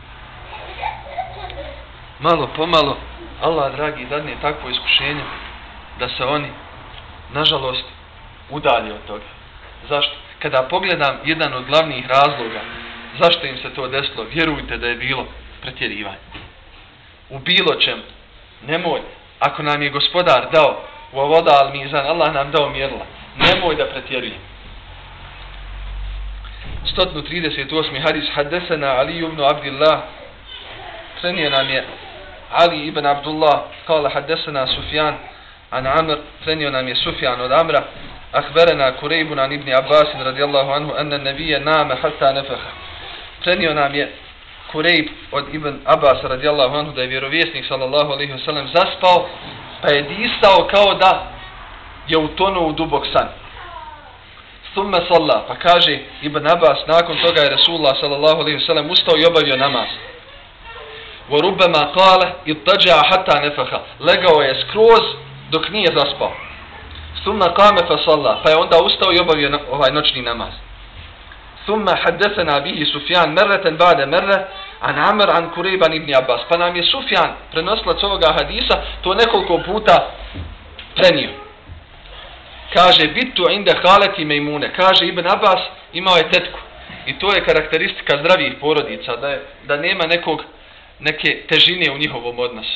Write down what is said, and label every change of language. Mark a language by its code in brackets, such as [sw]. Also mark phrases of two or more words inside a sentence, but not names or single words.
[bs] Malo pomalo Allah dragi dadne takvo iskušenje da se oni, nažalost, udalji od toga. Zašto? Kada pogledam jedan od glavnih razloga zašto im se to desilo, vjerujte da je bilo pretjerivanje. U bilo čem, nemoj, ako nam je Gospodar dao u ovoda [ar] الميزان, [bs] Allah nam dao mjerila, nemoj da pretjerujemo. 138. [ar] hadis, حدثنا علي بن عبد الله, [bs] prenio nam je [ar] Ali ibn Abdullah, قال حدثنا سفيان عن عمرو, [bs] prenio nam je Sufjan od Amra, [ar] أخبرنا كريب عن ابن عباس رضي الله عنه أن النبي نام حتى نفخ. [bs] Prenio nam je Kurejb od Ibn Abbas [ar] رضي الله عنه [bs] da je vjerovjesnik [ar] صلى الله عليه وسلم [bs] zaspao, pa je disao kao da je utonuo u dubok san. [ar] ثم صلى, [bs] pa kaže Ibn Abbas, nakon toga je Resulullah [ar] صلى الله عليه وسلم [bs] ustao i obavio namaz. [ar] وربما قال اضطجع حتى نفخ, [bs] legao je skroz dok nije zaspao. [ar] ثم قام فصلى, [bs] pa je onda ustao i obavio ovaj noćni namaz. [ar] ثم حدثنا به سفيان مرة بعد مرة عن عمر عن كريب عن ابن عباس. [bs] Pa nam je Sufjan, prenoslac ovoga hadisa, to nekoliko puta prenio. [ar] Kaže, بت عند خالتي ميمونة. [bs] Kaže, Ibn Abbas imao je tetku. I to je karakteristika zdravih porodica, da nema neke težine u njihovom odnosu.